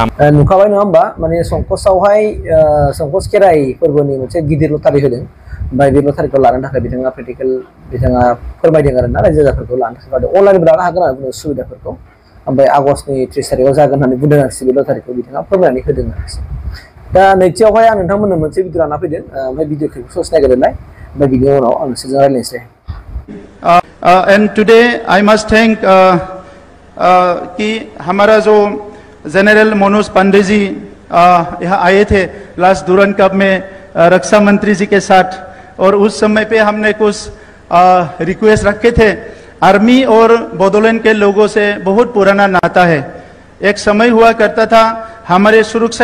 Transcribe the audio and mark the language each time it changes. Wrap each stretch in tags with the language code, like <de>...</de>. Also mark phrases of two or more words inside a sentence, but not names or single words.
<brx>नुखाबाय नङा होमबा माने संकसआवहाय संकस खेराइ फोरबोनि मोनसे गिदिर लटारि होदों ओमफ्राय बे लटारिखौ लानो थाखाय बिथाङा प्रेक्टिकेल बिथाङा फोरमायदों आरोना रायजो राजाफोरखौ लानो थाखाय अनलाइनबो लानो हागोन आरो सुबिदाफोरखौ ओमफ्राय आगष्टनि 30 तारिखआव जागोन होननानै बुंदों आरोखि बे लटारिखौ बिथाङा फोरमायनानै होदों आरोखि दा नैथियावहाय आं नोंथांमोननो मोनसे भिडिअ लाना फैदों ओमफ्राय</brx> <en>video clipखौ</en> <brx>ससे नायग्रोनाय ओमफ्राय बिनि उनाव आं नोंसोरजों रायज्लायनोसै</brx> <en>and today I must thank</en> <hi>कि हमारा जो जनरल मनोज पांडे जी यहाँ आए थे लास्ट डूरन कप में रक्षा मंत्री जी के साथ और उस समय पे हमने कुछ रिक्वेस्ट रखे थे आर्मी और बोडोलैंड के लोगों से बहुत पुराना नाता है एक समय हुआ करता था हमारे सुरक्षा</hi>